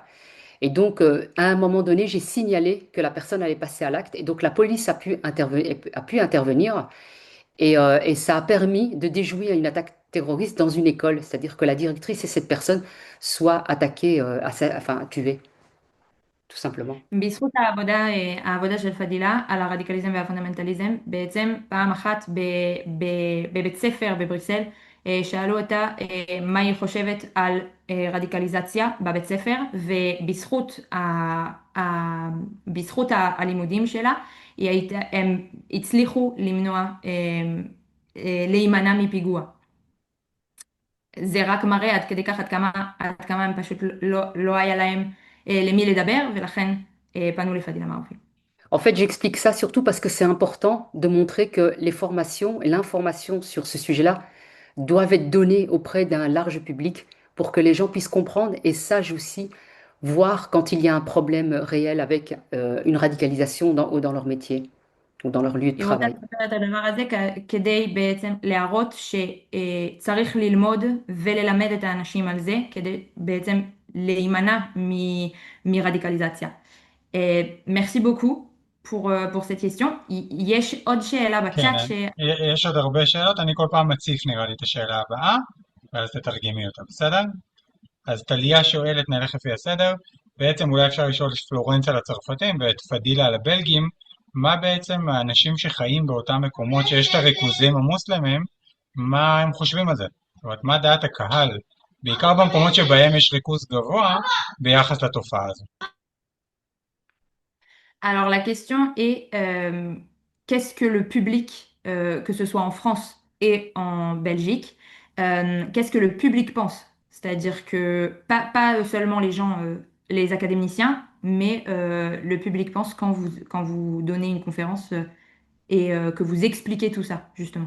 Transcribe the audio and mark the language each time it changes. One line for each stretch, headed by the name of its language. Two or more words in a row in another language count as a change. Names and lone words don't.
French: Et donc, à un moment donné, j'ai signalé que la personne allait passer à l'acte et donc la police a pu intervenir et ça a permis de déjouer une attaque terroriste dans une école, c'est-à-dire que la directrice et cette personne soient attaquées, enfin tuées, tout simplement.
Hebrew: בזכות העבודה של פדילה על הרדיקליזם והפונדמנטליזם, בעצם פעם אחת בבית ספר בבריסל, שאלו אותה מה היא חושבת על רדיקליזציה בבית ספר, ובזכות הלימודים שלה, הם הצליחו להימנע מפיגוע. זה רק מראה עד כדי כך עד כמה הם פשוט לא היה להם למי לדבר, ולכן פנו לפדילה מערופי.
French: En fait, j'explique ça surtout parce que c'est important de montrer que les formations et l'information sur ce sujet-là doivent être données auprès d'un large public pour que les gens puissent comprendre et sachent aussi voir quand il y a un problème réel avec une radicalisation dans leur métier ou dans leur lieu de
Hebrew: היא רוצה
French: travail.
Hebrew: לספר את הדבר הזה כדי בעצם להראות שצריך ללמוד וללמד את האנשים על זה, כדי בעצם להימנע מרדיקליזציה.
French: Merci beaucoup pour cette question.
Hebrew: יש עוד שאלה כן, בצ'אט יש עוד הרבה שאלות, אני כל פעם מציף נראה לי את השאלה הבאה, ואז תתרגמי אותה, בסדר? אז טליה שואלת, נלך לפי הסדר, בעצם אולי אפשר לשאול את פלורנס על הצרפתים ואת פדילה על הבלגים, מה בעצם האנשים שחיים באותם מקומות שיש את הריכוזים המוסלמים, מה הם חושבים על זה. זאת אומרת, מה דעת הקהל, בעיקר במקומות שבהם יש ריכוז גבוה ביחס לתופעה הזו.
French: Alors la question est qu'est-ce que le public, que ce soit en France et en Belgique, qu'est-ce que le public pense? C'est-à-dire que pas seulement les gens, les académiciens, mais le public pense quand vous donnez une conférence et que vous expliquez tout ça, justement.